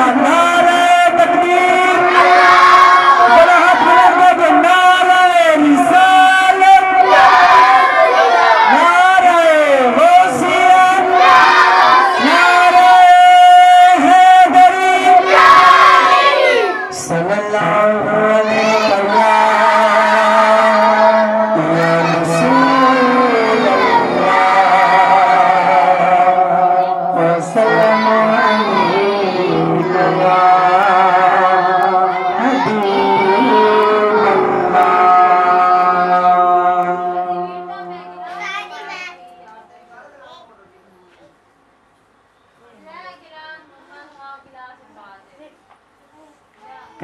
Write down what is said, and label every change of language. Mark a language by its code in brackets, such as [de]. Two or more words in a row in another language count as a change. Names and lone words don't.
[ur] نعرۂ تکبیر، بڑا ہاتھ لگا دو، نعرۂ رسالت, نعرۂ غوثیہ، نعرۂ حیدری [ar] صلى الله عليه يا رسول الله وسلم عليك يا حبيب الله.